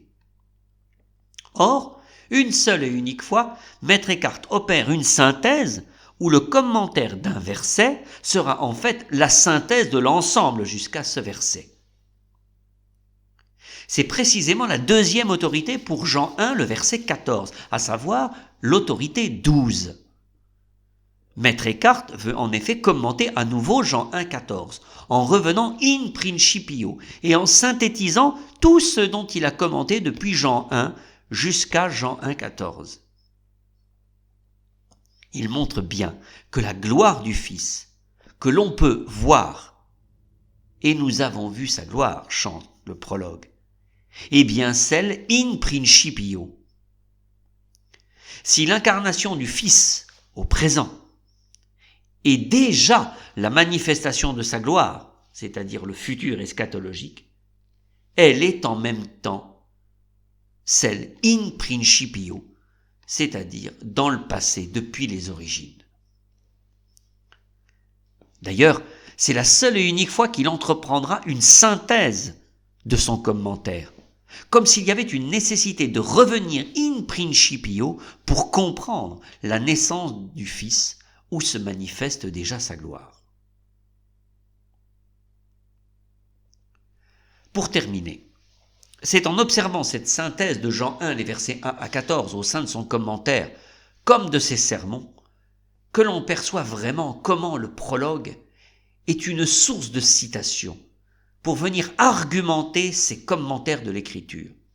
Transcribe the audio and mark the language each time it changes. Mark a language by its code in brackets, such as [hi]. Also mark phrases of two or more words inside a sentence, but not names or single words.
[fr] Or, une seule et unique fois, Maître Eckhart opère une synthèse où le commentaire d'un verset sera en fait la synthèse de l'ensemble jusqu'à ce verset. C'est précisément la deuxième autorité pour Jean 1, le verset 14, à savoir l'autorité 12. Maître Eckhart veut en effet commenter à nouveau Jean 1, 14, en revenant [la] in principio [fr] et en synthétisant tout ce dont il a commenté depuis Jean 1 jusqu'à Jean 1, 14. Il montre bien que la gloire du Fils, que l'on peut voir, et nous avons vu sa gloire, chante le prologue, est bien celle [la] in principio. [fr] Si l'incarnation du Fils au présent est déjà la manifestation de sa gloire, c'est-à-dire le futur eschatologique, elle est en même temps celle [la] in principio, [fr] c'est-à-dire dans le passé, depuis les origines. D'ailleurs, c'est la seule et unique fois qu'il entreprendra une synthèse de son commentaire, comme s'il y avait une nécessité de revenir [la] in principio [fr] pour comprendre la naissance du Fils où se manifeste déjà sa gloire. Pour terminer, c'est en observant cette synthèse de Jean 1, les versets 1 à 14 au sein de son commentaire, comme de ses sermons, que l'on perçoit vraiment comment le prologue est une source de citation pour venir argumenter ses commentaires de l'écriture.